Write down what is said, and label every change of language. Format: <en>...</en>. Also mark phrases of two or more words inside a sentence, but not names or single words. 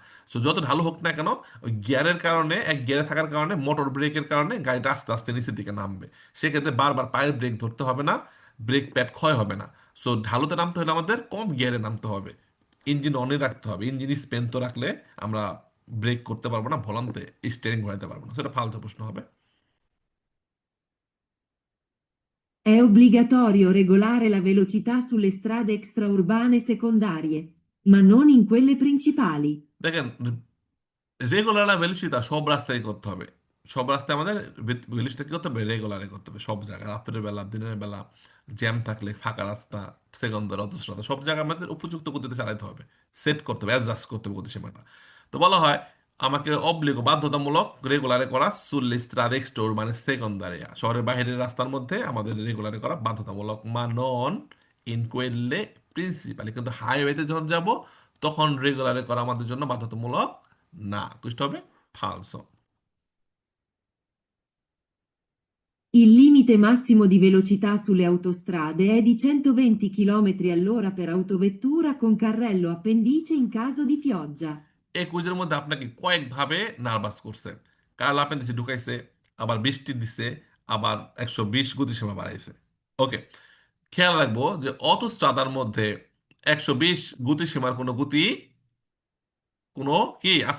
<bn>সো যত ঢালু হোক না কেন, ওই গিয়ারের কারণে, এক গিয়ারে থাকার কারণে, মোটর ব্রেকের কারণে গাড়িটা আস্তে আস্তে নিচের দিকে নামবে। সেক্ষেত্রে বারবার পায়ের ব্রেক ধরতে হবে না, ব্রেক প্যাড ক্ষয় হবে না। সো ঢালুতে নামতে হলে আমাদের কম গিয়ারে নামতে হবে, ইঞ্জিন অনে রাখতে হবে, ইঞ্জিন স্পেন তো রাখলে আমরা ব্রেক করতে পারবো না, ভোলান্তে স্টিয়ারিং ঘোরাতে পারবো না, সেটা ফালতু প্রশ্ন হবে।</bn> <it>È obbligatorio regolare la velocità sulle strade extraurbane secondarie, ma non in quelle principali.</it> <bn>দেখেন,</bn> <it>regolare velocità</it> <bn>সব রাস্তায় করতে হবে, সব রাস্তায় আমাদের ভেলোসিটি কি করতে হবে? রেগুলারে করতে হবে সব জায়গায়, রাত্রের বেলা, দিনের বেলা, জ্যাম থাকলে, ফাঁকা রাস্তা, সেকেন্ডার, অধস্রাতা, সব জায়গায় আমাদের উপযুক্ত গতিতে চালাতে হবে, সেট করতে হবে, অ্যাডজাস্ট করতে হবে গতিসীমাটা। তো বলা হয় আমাকে বাধ্যতামূলক রেগুলারে করা</bn> <it>sulle strade extra</it> <bn>মানে সেকেন্ডারে, শহরের বাইরের রাস্তার মধ্যে আমাদের রেগুলারে করা বাধ্যতামূলক,</bn> <it>ma non in quelle principali,</it> <bn>কিন্তু হাইওয়েতে যখন যাব তখন রেগুলারে করা আমাদের জন্য বাধ্যতামূলক না, বুঝতে হবে ফালসো।</bn> <it>Il limite massimo di velocità sulle autostrade è di 120 km all'ora per autovettura con carrello appendice in caso di pioggia.</it> <bn>এই কুইজের মধ্যে আপনাকে কয়েকভাবে নার্ভাস করছে। কারণ আপনি দেশে ঢুকাইছে, আবার বৃষ্টি দিছে, আবার 120 গতিসীমা বাড়াইছে। ওকে, খেয়াল রাখবো যে অটোস্ট্রাদার মধ্যে 120 গতিসীমার কোনো কি আছে?</bn>